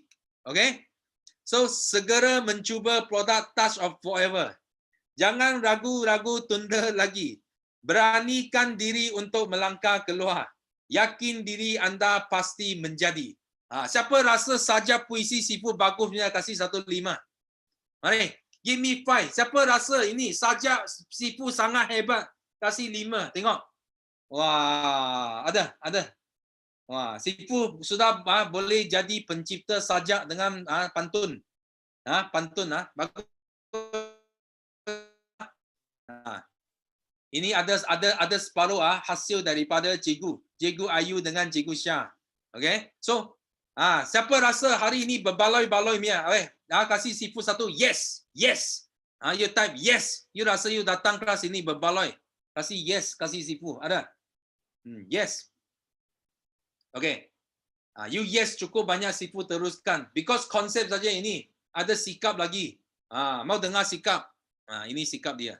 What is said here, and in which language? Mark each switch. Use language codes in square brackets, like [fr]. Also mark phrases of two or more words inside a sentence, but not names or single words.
[ms] Okay? So, segera mencuba produk Touch of Forever. Jangan ragu-ragu tunda lagi. Beranikan diri untuk melangkah keluar. Yakin diri anda pasti menjadi. Siapa rasa saja puisi Sifu bagusnya kasih 1 5. Mari, [en] give me 5. [ms] Siapa rasa ini saja Sifu sangat hebat kasih 5. Tengok. Wah, ada. Wah, Sifu sudah boleh jadi pencipta sajak dengan pantun. Pantun bagus. Ini ada separuh hasil daripada Cikgu Ayu dengan Cikgu Syah. Okay? So, siapa rasa hari ini berbaloi-baloi punya? Kasih Sifu 1. [en] Yes. Yes. You type yes. [ms] You rasa you datang kelas ini berbaloi. Kasih yes, kasih Sifu. Ada? Yes. Okay. You yes cukup banyak Sifu teruskan. Because konsep saja ini. Ada sikap lagi. Mau dengar sikap? Ini sikap dia.